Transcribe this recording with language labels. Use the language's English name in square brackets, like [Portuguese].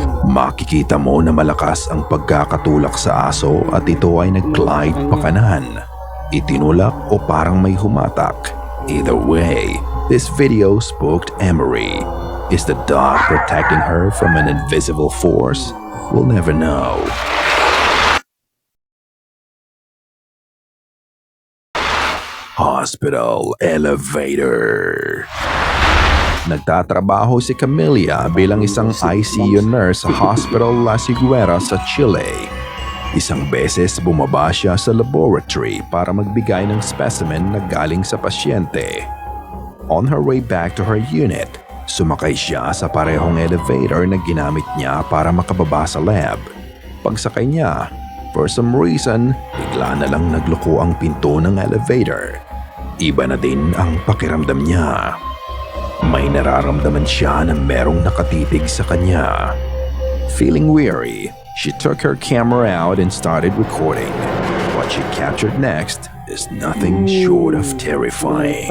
[Filipino] Makikita mo na malakas ang pagkakatulak sa aso at ito ay nag-glide pa kanan. Itinulak o parang may humatak. [English] Either way, this video spooked Emery. Is the dog protecting her from an invisible force? We'll never know. Hospital elevator. [Filipino] Nagtatrabaho si Camelia bilang isang ICU nurse sa Hospital La Siguera sa Chile. Isang beses bumaba siya sa laboratory para magbigay ng specimen na galing sa pasyente. [English] On her way back to her unit, [Filipino] sumakay siya sa parehong elevator na ginamit niya para makababa sa lab. Pagsakay niya, [English] for some reason, [Filipino] bigla na lang nagluko ang pinto ng elevator. Iba na din ang pakiramdam niya. May nararamdaman siya na merong nakatitig sa kanya. [English] Feeling weary, she took her camera out and started recording. What she captured next is nothing short of terrifying.